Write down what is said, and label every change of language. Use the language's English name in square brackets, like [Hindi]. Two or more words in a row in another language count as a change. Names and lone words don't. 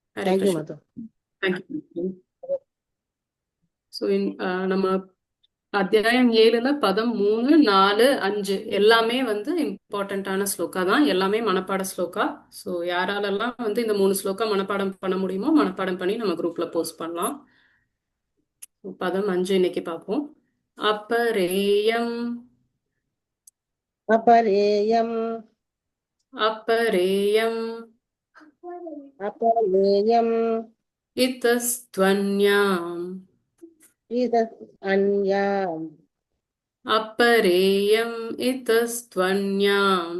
[English] Hare Thank you, Krishna. Mother. Thank you. So, [Tamil] நம்ம அத்தியாயம் 7ல பதம் 3, 4, 5 எல்லாமே வந்து இம்பார்ட்டண்ட்டான ஸ்லோகா தான். எல்லாமே மனப்பாட ஸ்லோகா. ஸோ யாராலெல்லாம் வந்து இந்த 3 ஸ்லோகா மனப்பாடம் பண்ண முடியுமோ மனப்பாடம் பண்ணி நம்ம குரூப்ல போஸ்ட் பண்ணலாம். பதம் 5 இன்னைக்கு பார்ப்போம். அப்பரேயம் [Sanskrit] अपरेयम् அப்பரேயம் अपरेयम् இத்தஸ்த்வன்யாம் अन्याम् अपरेयम् इतस्त्वन्याम्